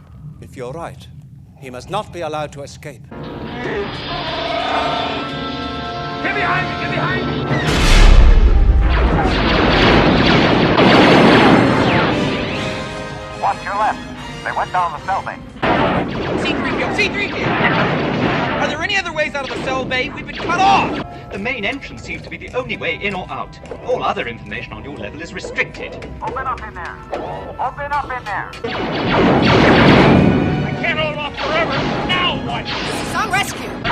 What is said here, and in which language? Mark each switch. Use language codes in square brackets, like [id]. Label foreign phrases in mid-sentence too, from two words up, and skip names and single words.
[en] If you're right, he must not be allowed to escape. Get behind me! Get behind me! Watch your left. They went down the cell bay. C-3PO! C-3PO! Are there any other ways out of the cell bay? We've been cut off! The main entrance seems to be the only way in or out. All other information on your level is restricted. Open up in there. Open up in there. I can't hold off forever. Now what? This is on rescue.